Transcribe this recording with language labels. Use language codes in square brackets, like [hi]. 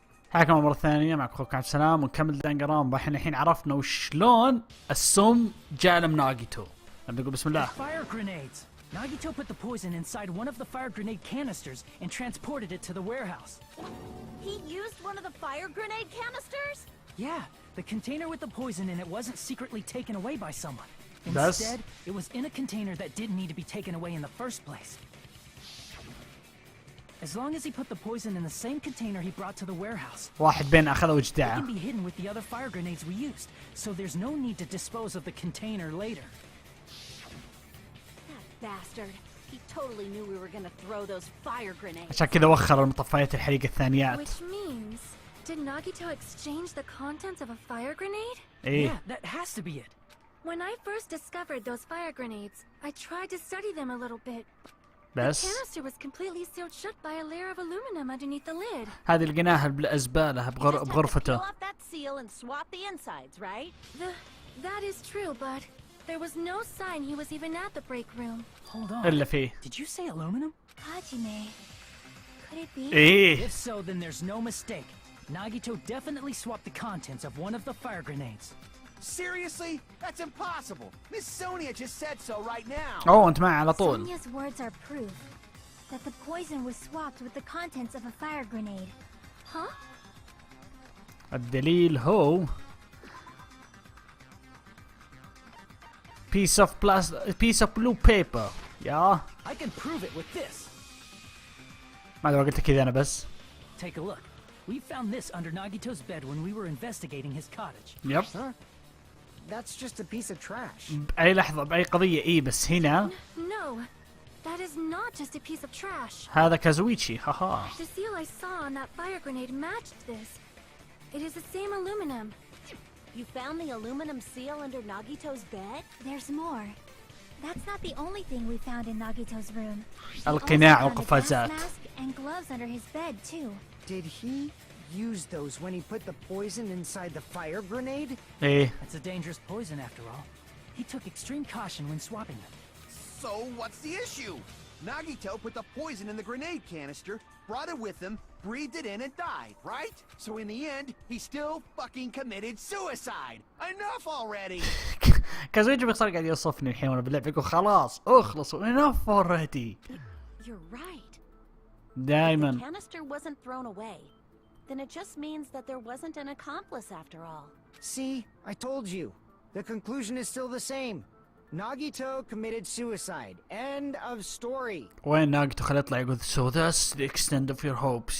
[ar] حياكم مرة ثانية معك أخوك عبد السلام ونكمل دنقنرونبا. احنا الحين عرفنا وشلون السم جاء من ناغيتو. نبدأ نقول بسم الله. [en] Fire grenades. Nagito put the poison inside one of the fire grenade canisters and transported it to the warehouse. He used one of the fire grenade canisters? Yeah, the container with the poison in it wasn't secretly taken away by someone. That's... Instead, it was in a container that didn't need to be taken away in the first place. As long as he put the poison in the same container he brought to the warehouse, [ar] واحد بين أخذه [en] it [ar] وجدعه. [en] can be hidden with the other fire grenades we used, so there's no need to dispose of the container later. That bastard. He totally knew we were gonna throw those fire grenades. [ar] عشان كذا وخر المطفيات الحريق الثانيات. [en] Which means, did Nagito exchange the contents of a fire grenade? [ar] إيه. [en] Yeah, that has to be it. When I first discovered those fire grenades, I tried to study them a little bit. The [ar] بس [en] canister was completely sealed shut by a layer of aluminum underneath the lid. [ar] هذه لقيناها بالزبالة بغرفته. [en] Peel off that seal and swap the insides, right? That is true, but there was no sign he was even at the break room. Hold on. [ar] إلا فيه. [en] Did you say aluminum? Hajime, could it be? [ar] إيه. [en] If so, then there's no mistake. Nagito definitely swapped the contents of one of the fire grenades. Seriously? That's impossible. Miss Sonia just said so right now. [ar] أوه أنت معي على طول. [en] Sonia's words are proof that the poison was swapped with the contents of a fire grenade. Huh? [ar] الدليل هو [en] piece of blue paper. [ar] يا [en] I can prove it with this. [ar] ما أدري قلت كذا أنا بس. [en] Take a look. We found this under Nagito's bed when we were investigating his cottage. [ar] يب. [en] Huh? That's just a piece of trash. [ar] بأي لحظة بأي قضية إيه بس هنا [en] No, that is not just a piece of trash. [ar] هذا كازويتشي. هاها. [en] The seal I saw on that fire grenade matched this. It is the same aluminum. You found the aluminum seal under Nagito's bed? There's more. That's not the only thing we found in Nagito's room. We [ar] القناع [en] also found a gas [ar] والقفازات. [en] mask and gloves under his bed too. Did he use those when he put the poison inside the fire grenade? [ar] إيه. [en] It's a dangerous poison after all. He took extreme caution when swapping it. So what's the issue? Nagito put the poison in the grenade canister, brought it with him, breathed it in and died, right? So in the end, he still fucking committed suicide. Enough already. [ar] كازويتشي بيصير قاعد يوصفني الحين وانا باللعب يقول خلاص اخلصوا [en] enough already. You're right. If the [ar] دائما. [en] canister wasn't thrown away, then it just means that there wasn't an accomplice after all. See, I told you. The conclusion is still the same. Nagito committed suicide. End of story. [ar] وين ناقته خليه يطلع يقول [en] so that's the extent of your hopes.